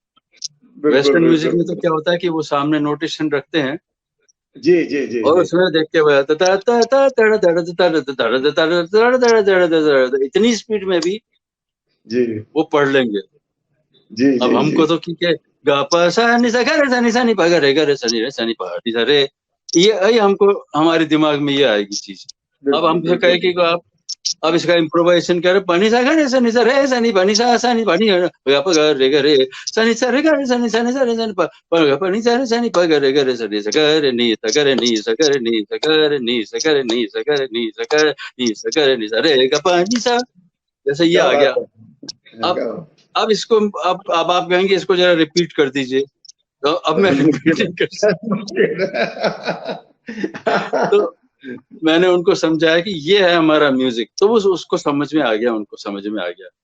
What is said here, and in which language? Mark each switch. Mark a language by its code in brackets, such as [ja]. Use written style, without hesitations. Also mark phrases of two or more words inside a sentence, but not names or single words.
[hi] बिल्कुल [en] western music [hi] में तो बिल्कुल, क्या होता है कि वो सामने नोटेशन रखते हैं जी जी जी और जी, उसमें देख के बजाते इतनी स्पीड में भी जी वो पढ़ लेंगे। जी अब जी जी, हमको तो ठीक है, गा पा सा नि सा गा रे सा नि सा नि पा गा रे सा नि पा नी सा रे, ये हमको हमारे दिमाग में ये आएगी चीज। अब बिल्कुल हमसे कहे बिल्कुल कि आप अब इसका इम्प्रोवाइजेशन करे, पानी सा गा रे सा नि सा रे सा नि पानी सा नि पानी गा पा गा रे सा नि सा रे गा रे सा नि सा नि सा रे सा नि पा गा पा नि सा नि पा गा रे सा गा रे नी सा गा रे नी सा गा रे नी सा गा रे नी सा गा रे नी सा गा रे नी सा गा रे नी सा गा रे नी सा रे गा पा नि सा, जैसे ये क्या आ बात गया। है। अब क्या अब इसको अब आप कहेंगे इसको जरा रिपीट कर दीजिए, तो अब मैं रिपीट मुश्किल नहीं कर है, सकता। मुश्किल है। तो मैंने उनको समझाया कि ये है हमारा म्यूजिक, तो वो उसको समझ में आ गया, उनको समझ में आ गया।